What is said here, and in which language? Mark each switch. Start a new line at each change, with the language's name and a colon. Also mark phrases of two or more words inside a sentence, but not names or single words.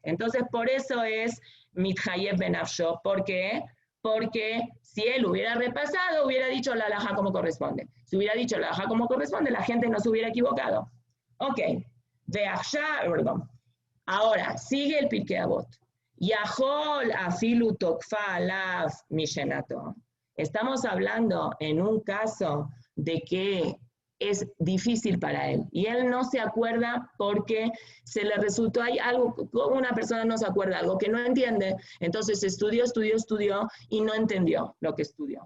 Spanish: Entonces, por eso es
Hebrew: מתחייב בנפשו.
Spanish: ¿Por qué? Porque si él hubiera repasado, hubiera dicho la alajá como corresponde. Si hubiera dicho la alajá como corresponde, la gente no se hubiera equivocado. Ok. Perdón. Ahora, sigue el Pirkei Avot.
Hebrew: יכול אפילו תקפה עליו משנתו.
Spanish: Estamos hablando en un caso de que es difícil para él. Y él no se acuerda porque se le resultó, hay algo, una persona no se acuerda, algo que no entiende. Entonces estudió y no entendió lo que estudió.